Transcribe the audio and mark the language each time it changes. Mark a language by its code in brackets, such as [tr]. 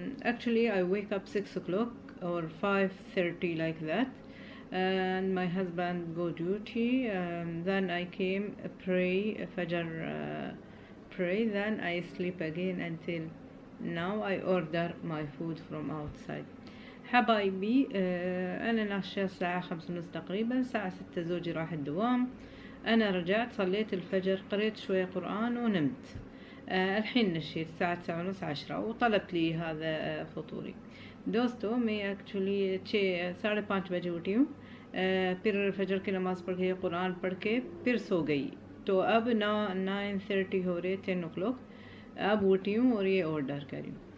[en] Actually I wake up 6 o'clock or 5:30 like that, and my husband go duty. Then I came pray Fajr, pray, then I sleep again until now. I order my food from outside. [ar] حبايبي أنا ناشية الساعة 5:30 تقريبا. الساعة 6 زوجي راح الدوام. أنا رجعت صليت الفجر قريت شوية قرآن ونمت. الحين نشيت الساعة 9:30 10 وطلبت لي هذا فطوري. [hi] दोस्तों मैं actually 5:30 बजे उठी हूँ। फिर फजर की नमाज़ पढ़ के कुरान पढ़ के फिर सो गई। तो अब 9:30 हो रहे [en] 10 o'clock। [hi] अब उठी हूँ और ये ऑर्डर करी।